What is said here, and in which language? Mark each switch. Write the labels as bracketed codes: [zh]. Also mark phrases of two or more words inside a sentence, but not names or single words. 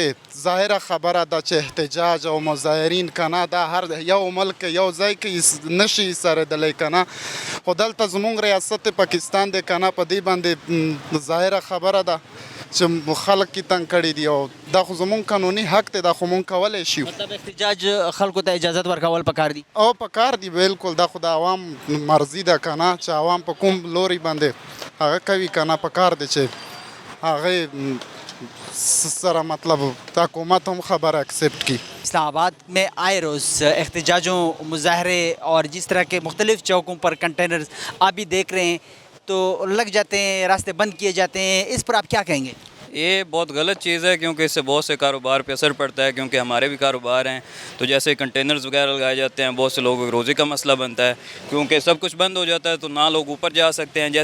[ps] ظاهره خبره ده چې احتجاج او مظاهرین که نه دا هر یو ملک یو ځای کې نشي ایسارېدلی که نه، خو دلته زمونږ ریاست پاکستان دی که نه، په دې باندې ظاهره خبره ده چې خلک یې تنګ کړي دي او دا خو زمونږ قانوني حق دی، دا خو مونږ کولی شو. مطلب احتجاج خلکو ته اجازت ورکول پکار دي او پکار دی. بالکل دا خو د عوام مرضي ده که نه چې عوام په کوم لوري باندې هغه کوي که نه. پکار دی چې هغه سره مطلب حکومت هم خبر ایکسیپٹ کی. [ur] اسلام آباد میں آئے روز احتجاجوں مظاہرے اور جس طرح کے مختلف چوکوں پر کنٹینرز آپ بھی دیکھ رہے ہیں تو لگ جاتے ہیں، راستے بند کیے جاتے ہیں، اس پر آپ کیا کہیں گے؟ یہ بہت غلط چیز ہے کیونکہ اس سے بہت سے کاروبار پہ اثر پڑتا ہے، کیونکہ ہمارے بھی کاروبار ہیں تو جیسے کنٹینرز وغیرہ لگائے جاتے ہیں بہت سے لوگوں کو روزی کا مسئلہ بنتا ہے، کیونکہ سب کچھ بند ہو جاتا ہے تو نہ لوگ اوپر جا سکتے ہیں.